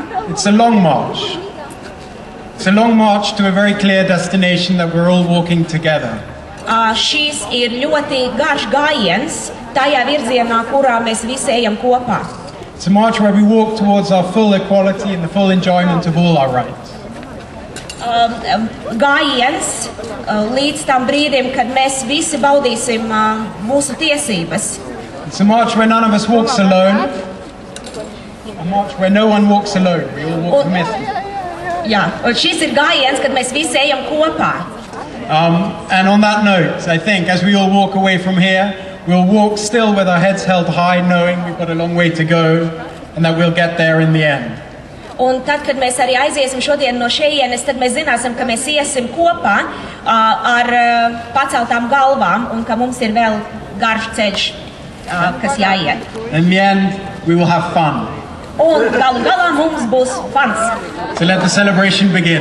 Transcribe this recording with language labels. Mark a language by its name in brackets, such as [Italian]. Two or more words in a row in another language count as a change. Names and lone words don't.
[English] It's a long march. It's a long march to a very clear destination that we're all walking together. [Latvian] Šīs ir ļoti garš gājiens tajā virzienā, kurā mēs visi ejam kopā. [English] It's a march where we walk towards our full equality and the full enjoyment of all our rights. [Latvian] Gājiens līdz tam brīdim, kad mēs visi baudīsim mūsu tiesības. [English] It's a march where none of us walks alone. A march where no one walks alone. We all walk together. [Latvian] Jā, un šis ir gājiens, kad mēs visi ejam kopā. [English] And on that note, I think as we all walk away from here, we'll walk still with our heads held high, knowing we've got a long way to go and that we'll get there in the end. [Latvian] Un tad, kad mēs arī aiziesim šodien no šejienes, tad mēs zināsim, ka mēs iesim kopā ar paceltām galvām un ka mums ir vēl garš ceļš, kas jāiet. [English] In the end, we will have fun. [Latvian] Un galu galā mums būs fans. [English] So let the celebration begin.